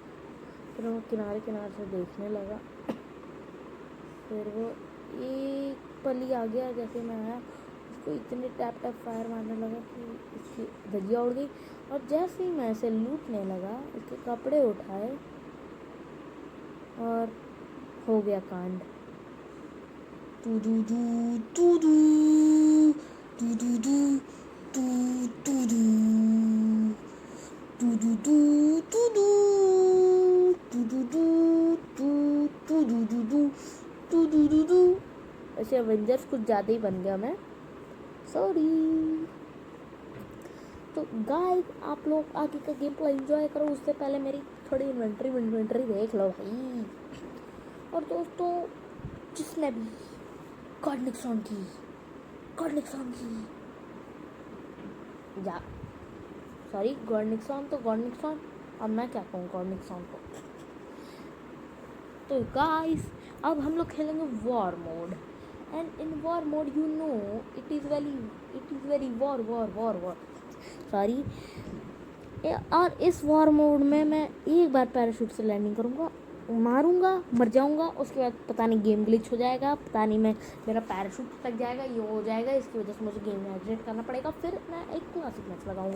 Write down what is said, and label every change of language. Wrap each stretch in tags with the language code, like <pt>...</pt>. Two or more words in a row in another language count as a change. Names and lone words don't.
<hi>फिर वो किनारे से देखने लगा, फिर वो एक पली आ गया, जैसे मैं आया उसको इतने</hi> <en>tap fire</en> <hi>मारने लगा कि इसकी धज्जियाँ उड़ गई। और जैसे ही मैं इसे लूटने लगा, इसके कपड़े उठाए और हो गया कांड। तू दू दू तू दू तू दू दू तू तू दू तू दू दू तू दू तू दू दू तू दू दू दू तू दू दू दू। ऐसे एवेंजर्स कुछ ज़्यादा ही बन गया मैं। सॉरी। तो गाइस आप लोग आगे का</hi> <en>game play</en> <hi>एंजॉय करो, उससे पहले मेरी थोड़ी इन्वेंट्री देख लो भाई। और दोस्तों जिसने भी गॉड निक्सन की या सॉरी गॉड निक्सन, अब मैं क्या कहूँ गॉड निक्सन को। तो गाइस अब हम लोग खेलेंगे</hi> <en>war mode, And in war mode you know it is very war sorry. और इस war mode में मैं एक बार पैराशूट से लैंडिंग करूँगा, मारूंगा, मर जाऊंगा, उसके बाद पता नहीं game glitch हो जाएगा, पता नहीं मेरा पैराशूट टक जाएगा, ये हो जाएगा, इसकी वजह से मुझे गेम में एग्जिट करना पड़ेगा, फिर मैं एक classic match लगाऊंगा।</en>